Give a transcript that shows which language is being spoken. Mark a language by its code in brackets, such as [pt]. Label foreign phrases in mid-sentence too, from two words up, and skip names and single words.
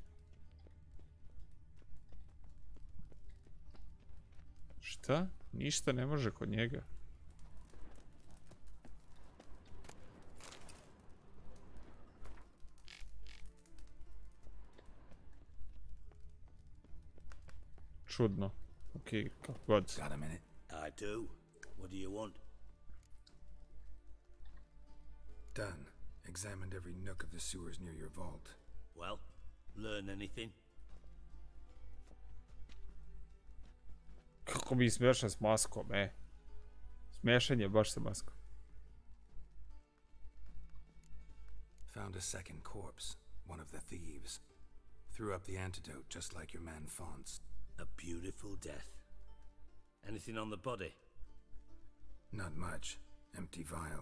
[sr] Šta? Ništa ne može kod njega. Čudno. Okej, kako god. [en] Got a minute? I do. What do you want? Done. Examined every nook of the sewers near your vault. Well, learn anything? [sr] Kako mi smiješan s maskom, Smiješan je baš sa maskom. [en] Found a second corpse, one of the thieves. Threw up the antidote just like your man Fonz. A beautiful death. Anything on the body? Not much. Empty vial.